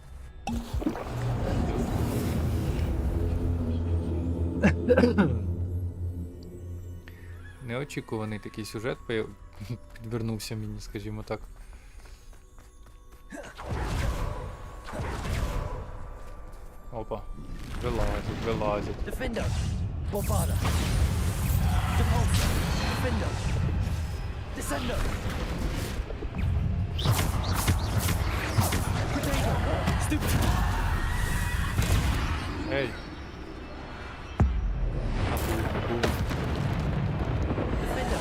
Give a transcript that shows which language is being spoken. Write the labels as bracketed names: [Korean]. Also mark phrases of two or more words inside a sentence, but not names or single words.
[Ukrainian] Неочікуваний такий сюжет підвернувся мені, скажімо так. Опа, вилазять, вилазять. [English] Defender! Bombarder! Depulsor! Defender! Descender! Potato! Stupid! [Ukrainian] Ей! [English] Defender!